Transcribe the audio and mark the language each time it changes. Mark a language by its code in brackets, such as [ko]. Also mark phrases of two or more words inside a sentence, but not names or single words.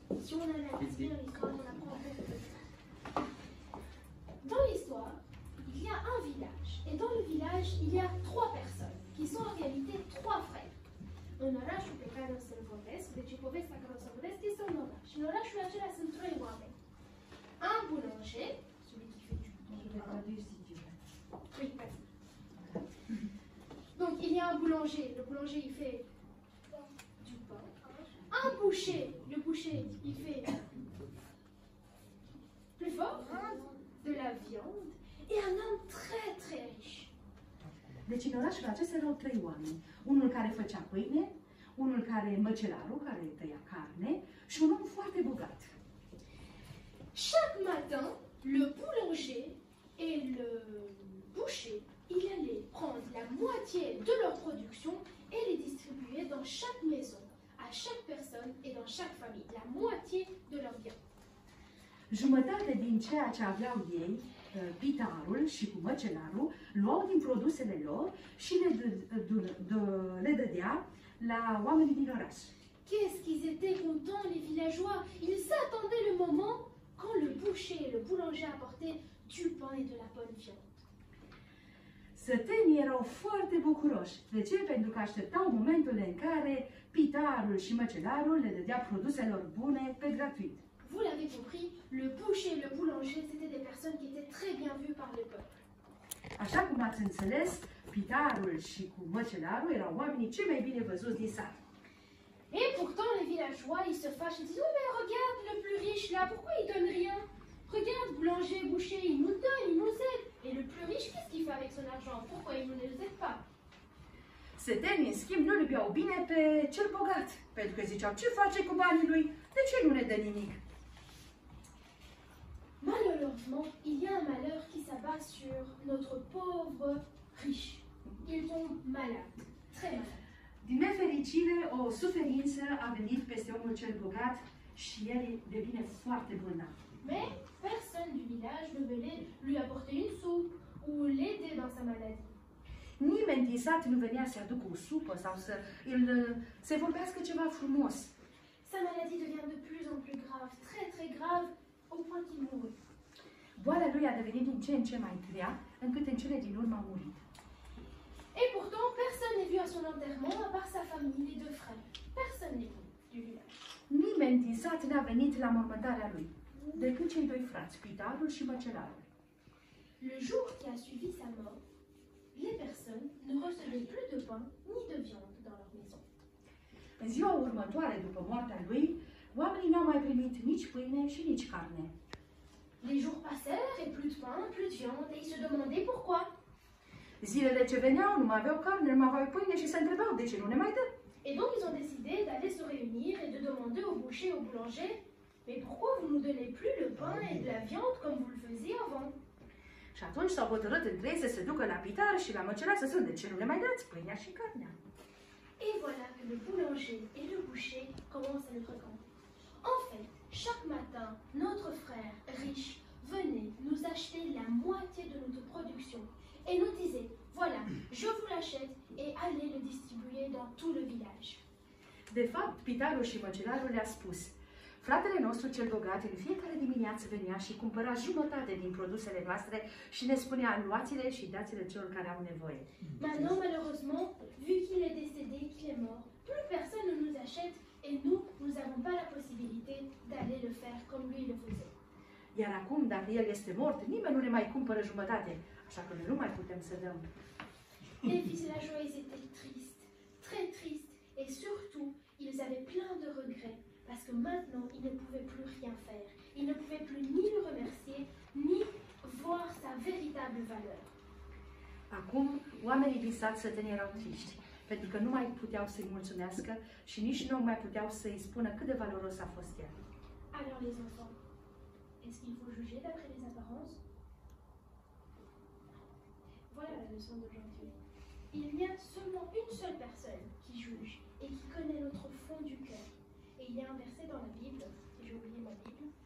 [fr] si on analyse bien l'histoire, on apprend beaucoup de choses. Dans l'histoire, il y a un village. Et dans le village, il y a 3 personnes, qui sont en réalité 3 frères. [ro] În orașul pe care o să-l vorbesc, deci povestea care o să vorbesc este un oraș. În orașul acela sunt 3 oameni. [fr] Un boulanger, celui qui fait du pain. Oui, vas-y. Donc il y a un boulanger, le boulanger il fait du pain. Un boucher, le boucher il fait plus fort, de la viande. Et un homme très très riche. [ro] Deci în orașul acesta erau 3 oameni. Unul care făcea pâine, unul care măcelarul, care tăia carne și un om foarte bogat. [fr] Chaque matin, le boulanger et le boucher, ils allaient prendre la moitié de leur production et les distribuer dans chaque maison, à chaque personne et dans chaque famille, la moitié de leur viande. [ro] Jumătate din ceea ce aveau ei, pitarul și cu măcelarul, luau din produsele lor și le dădea la oamenii din oraș. [fr] Qu'est-ce qu'ils étaient contents, les villageois! Ils attendaient le moment quand le boucher et le boulanger apportaient du pain et de la bonne viande. [ro] Sătenii erau foarte bucuroși. De ce? Pentru că așteptau momentul în care pitarul și măcelarul le dădea produselor bune pe gratuit. [fr] Vous l'avez compris, le boucher et le boulanger, c'était des personnes qui étaient très bien vues par le peuple. [ro] Așa cum ați înțeles, pitarul și cu măcelarul erau oamenii cei mai bine văzuți din sat. [fr] Et pourtant, les villageois, ils se fâchent, ils disent « Oh, mais regarde le plus riche là, pourquoi il donne rien? Regarde, boulanger, boucher, il nous donne, il nous aide. Et le plus riche, qu'est-ce qu'il fait avec son argent? Pourquoi il ne nous aide pas ?» [ro] Sătenii, în schimb, nu-l iubeau bine pe cel bogat, pentru că ziceau, ce face cu banii lui? De ce nu ne dă nimic? [fr] Malheureusement, il y a un malheur qui s'abat sur notre pauvre riche. Il tombe malade, très malade. [ro] Din nefericire, o suferință a venit peste omul cel bogat și el devine foarte bolnav. [fr] Mais personne du village ne venait lui apporter une soupe ou l'aider dans sa maladie. [ro] Nimeni din sat nu venea să aducă o supă sau să vorbească ceva frumos. [fr] Sa maladie devient de plus en plus grave, très très grave, au point qu'il mourut. [ro] Boala lui a devenit din ce în ce mai grea, încât în cele din urmă a murit. [fr] Et pourtant, personne n'est venu à son enterrement, à part sa famille, les 2 frères. Personne n'est venu du village. [ro] Nimeni din sat n-a venit la mormântarea lui, decât cei 2 frați, pitarul și măcelarul. [fr] Le jour qui a suivi sa mort, les personnes ne recevaient plus de pain ni de viande dans leur maison. [ro] În ziua următoare, după moartea lui, oamenii n-au mai primit nici pâine și nici carne. [fr] Les jours passèrent et plus de pain, plus de viande, et ils se demandaient pourquoi. [ro] Zilele ce veneau, nu mai aveau carne, nu mai aveau pâine și se întrebau de ce nu ne mai dă. [fr] Et donc ils ont décidé d'aller se réunir et de demander au boucher et au boulanger « Mais pourquoi vous ne nous donnez plus le pain et de la viande comme vous le faisiez avant ?» [ro] Și atunci s-au hotărât între ei să se ducă la pitar și la măcelar să spun de ce nu le mai dați pâinea și carnea. [fr] Et voilà que le boulanger et le boucher commencent à être contents. En fait, chaque matin, notre frère riche venait nous acheter la moitié de notre production et nous disait « Voilà, je vous l'achète et allez le distribuer dans tout le village. » [ro] De fapt, pitarul și măcelarul le-a spus: fratele nostru cel bogat în fiecare dimineață venea și cumpăra jumătate din produsele noastre și ne spunea: luați-le și dați-le celor care au nevoie. [fr] Maintenant, malheureusement, vu qu'il est décédé, qu'il est mort, plus personne ne nous achète et nous n'avons pas la possibilité d'aller le faire comme lui le faisait. [ro] Iar acum, dacă el este mort, nimeni nu ne mai cumpără jumătate, așa că noi nu mai putem să dăm. [fr] Les villageois, ils étaient tristes, très tristes, et surtout, ils avaient plein de regrets, parce que maintenant, ils ne pouvaient plus rien faire. Ils ne pouvaient plus ni le remercier, ni voir sa véritable valeur. [ro] Acum, oamenii din sat săteni erau triști, pentru că nu mai puteau să-i mulțumească și nici nu mai puteau să-i spună cât de valoros a fost el. [fr] Alors les enfants, est-ce qu'il faut juger d'après les apparences? Voilà la leçon d'aujourd'hui. Il y a seulement une seule personne qui juge et qui connaît notre fond du cœur. Et il y a un verset dans la Bible, et j'ai oublié ma Bible.